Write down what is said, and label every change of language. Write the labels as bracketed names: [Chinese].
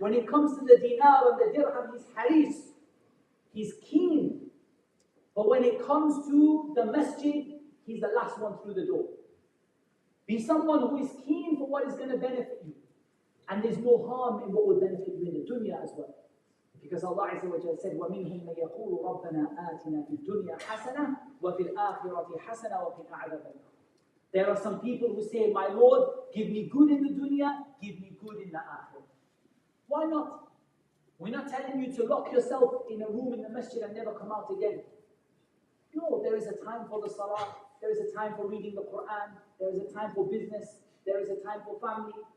[English] When it comes to the dinar and the dirham, he's haris. He's keen. But when it comes to the masjid, he's the last one through the door. Be someone who is keen for what is going to benefit you. And there's no harm in what will benefit you in the dunya as well. [Arabic] Because Allah Azza wa Jalla said, وَمِنْهُمْ مَنْ يَقُولُ رَبَّنَا آتِنَا فِي الدُّنْيَا حَسَنَةً وَفِي الْآخِرَةِ حَسَنَةً وَقِنَا عَذَابَ النَّارِ. [English] There are some people who say, my Lord, give me good in the dunya, give me good in the akhirah. Why not? We're not telling you to lock yourself in a room in the masjid and never come out again. No, there is a time for the salah, there is a time for reading the Quran, there is a time for business, there is a time for family.